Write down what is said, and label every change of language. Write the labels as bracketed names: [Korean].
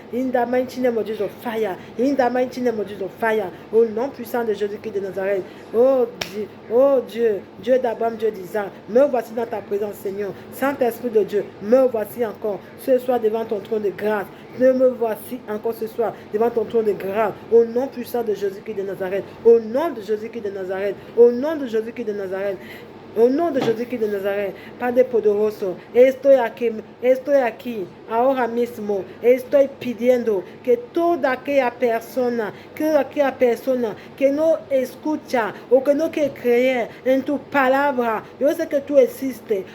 [English] In the mighty name of Jesus, fire. In the mighty name of Jesus, fire. [French] Au nom puissant de Jésus-Christ de Nazareth. Oh Dieu, Dieu d'Abraham, Dieu d'Isaac. Me voici dans ta présence, Seigneur. Saint-Esprit de Dieu, me voici encore ce soir devant ton trône de grâce. Me voici encore ce soir devant ton trône de grâce. Au nom puissant de Jésus-Christ de Nazareth. Au nom de Jésus-Christ de Nazareth. Au nom de Jésus-Christ de Nazareth. Au nom de Jésus-Christ de Nazareth, [Spanish] Padre poderoso, estoy aquí, ahora mismo, estoy pidiendo que toda aquella persona que no escucha o que no quiere creer en tu palabra, yo sé que tú existes,